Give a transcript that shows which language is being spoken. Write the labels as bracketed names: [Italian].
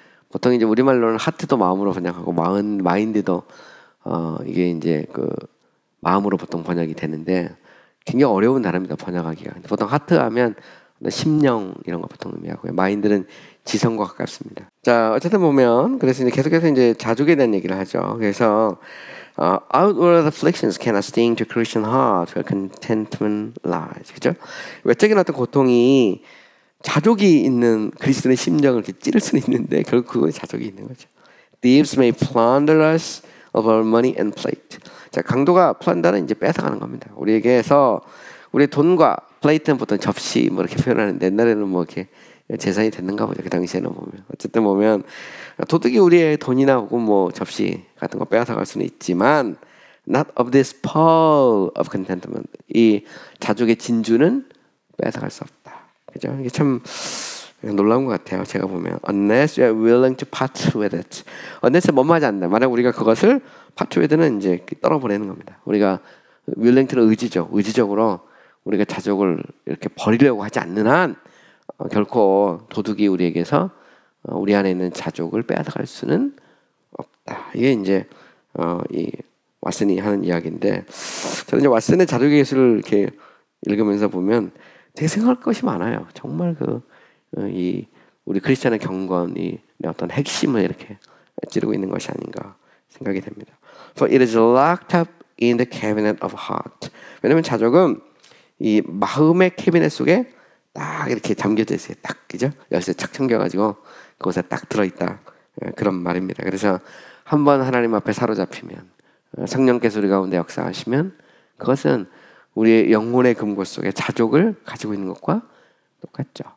[Korean] 보통 이제 우리말로는 하트도 마음으로 번역하고 마인드도 이게 이제 그 마음으로 보통 번역이 되는데 굉장히 어려운 단어입니다. 번역하기가. 보통 하트 하면 심령 이런 거 보통 의미하고요. 마인드는 지성과 가깝습니다. 자, 어쨌든 보면 그래서 이제 계속해서 이제 자족에 대한 얘기를 하죠. 그래서 [English] outward afflictions cannot sting to Christian heart, where contentment lies. [Korean] 그죠? 외적인 어떤 고통이 자족이 있는 그리스도의 심정을 이렇게 찌를 수는 있는데 결국 그거에 자족이 있는 거죠. [English] Thieves may plunder us of our money and plate. [Korean] 자, 강도가 plunder는 이제 뺏어가는 겁니다. 우리에게서 우리의 돈과 플레이트는 보통 접시 뭐 이렇게 표현하는데 옛날에는 뭐 이렇게 재산이 됐는가 보죠. 그 당시에는 보면 어쨌든 보면 도둑이 우리의 돈이나 혹은 뭐 접시 같은 거 빼앗아갈 수는 있지만 [English] not of this pearl of contentment. [Korean] 이 자족의 진주는 빼앗아갈 수 없다. 그죠? 이게 참 놀라운 것 같아요. 제가 보면 [English] unless you are willing to part with it. [Korean] unless 뭐하지 않는다. 만약 우리가 그것을 part with는 이제 떨어보내는 겁니다. 우리가 willing to는 의지죠. 의지적으로 우리가 자족을 이렇게 버리려고 하지 않는 한 결코 도둑이 우리에게서 우리 안에 있는 자족을 빼앗아갈 수는 없다. 이게 이제 이 왓슨이 하는 이야기인데 저는 이제 왓슨의 자족의 예술을 이렇게 읽으면서 보면 되게 생각할 것이 많아요. 정말 이 우리 크리스천의 경건이 어떤 핵심을 이렇게 찌르고 있는 것이 아닌가 생각이 됩니다. [English] For it is locked up in the cabinet of heart. [Korean] 왜냐하면 자족은 이 마음의 캐비넷 속에 딱 이렇게 잠겨져 있어요. 딱 그죠? 열쇠 착 잠겨가지고 그곳에 딱 들어있다. 그런 말입니다. 그래서 한번 하나님 앞에 사로잡히면 성령께서 우리 가운데 역사하시면 그것은 우리의 영혼의 금고 속에 자족을 가지고 있는 것과 똑같죠.